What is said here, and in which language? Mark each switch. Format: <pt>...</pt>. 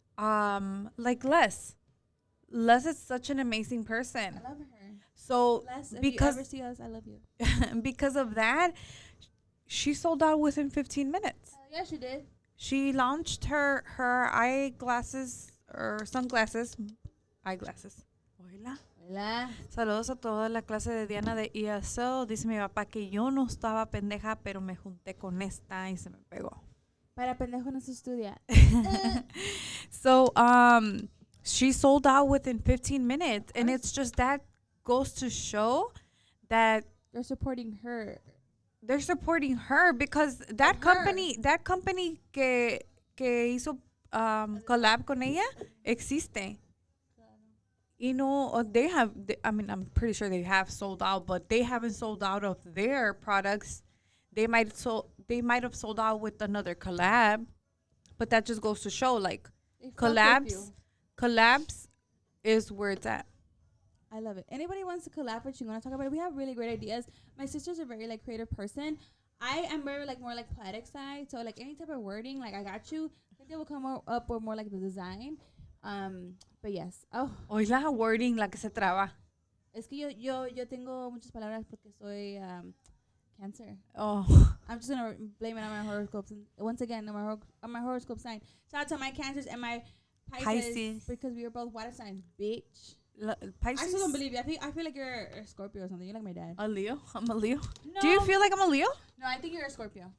<en>Like Les is such an amazing person. I love her. So Les, if because you ever see us, I love you. because of that, she sold out within 15 minutes. Yeah, she did. She launched her eyeglasses or sunglasses. Eyeglasses.</en> <es>Hola. Hola. Saludos a toda la clase de Diana de ESL. Dice mi papá que yo no estaba pendeja, pero me junté con esta y se me pegó. Para pendejo no se estudia.</es> <en>So, she sold out within 15 minutes, and it's just that goes to show that they're supporting her. They're supporting her because that company</en> <es>que hizo collab con ella existe.</es> <en>I'm pretty sure they have sold out, but they haven't sold out of their products. They might have sold out with another collab, but that just goes to show like collabs is where it's at. I love it. Anybody wants to collab with Chingonas, talk about it. We have really great ideas. My sister's a very like creative person. I am very like more like poetic side. So like any type of wording, like I got you. I think they will come up with more like the design. But yes. Oh.</en> <es>Hoy la wording la que se traba. Es que yo tengo muchas palabras porque soy Cancer.</es> <en>Oh. I'm just gonna blame it on my horoscopes. And once again, on my horoscope sign. Shout out to my Cancers and my Pisces. Because we are both water signs, bitch. Pisces? I still don't believe you. I feel like you're a Scorpio or something. You're like my dad. A Leo? I'm a Leo. No. Do you feel like I'm a Leo? No, I think you're a Scorpio.</en>